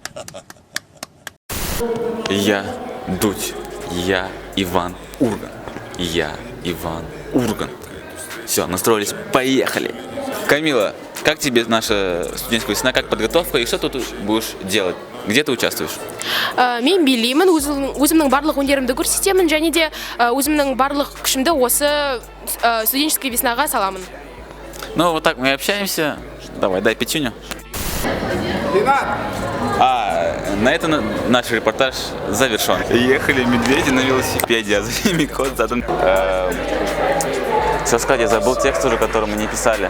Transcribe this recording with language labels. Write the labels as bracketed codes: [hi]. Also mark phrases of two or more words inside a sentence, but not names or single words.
[ru] Я Дудь, я Иван Ургант, я Иван Ургант. Все, настроились, поехали. Камила, как тебе наша студенческая весна, как подготовка и что ты тут будешь делать? Где ты участвуешь? [kk] Мен билеймін, өзімнің барлық өнерімді көрсетемін және де өзімнің барлық күшімді осы [ru] студенческой веснаға [kk] саламын. [ru] Ну вот так мы общаемся. Давай, дай пятюню. На этом наш репортаж завершен. Ехали медведи на велосипеде, а за ними кот задан. Все сказать, я забыл текст уже, который мы не писали.